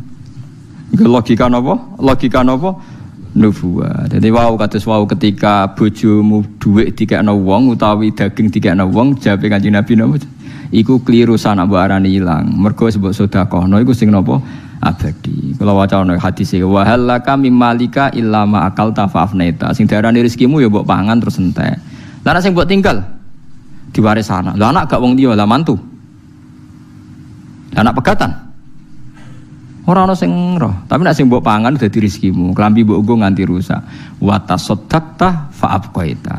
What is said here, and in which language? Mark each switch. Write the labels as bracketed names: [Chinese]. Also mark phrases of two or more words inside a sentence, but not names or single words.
[Javanese] Iku logika napa? Logika napa? Nubuwah. Dadi wau kados wau ketika bojomu dhuwit dikekno wong utawi daging dikekno wong, jawabe Kanjeng Nabi napa? Iku kliru sanak mbok arani ilang. Mergo sebab sedekahno iku sing napa? Abadi. Kula waca ana hadis e [Arabic] wa halaka mimmalika illa ma akalta fa'afnaita. [Javanese] Sing diarani rezekimu ya mbok pangan terus entek. Lah nek sing mbok tinggal diwaris anak. Lah anak gak wong liya, lah mantu. Lah anak pegatan. Ora ana sing roh, tapi nek sing mbok pangan dadi rezekimu. Klambi mbok nggo nganti rusak. [Arabic] Wa tasaddaqta fa'abqaita.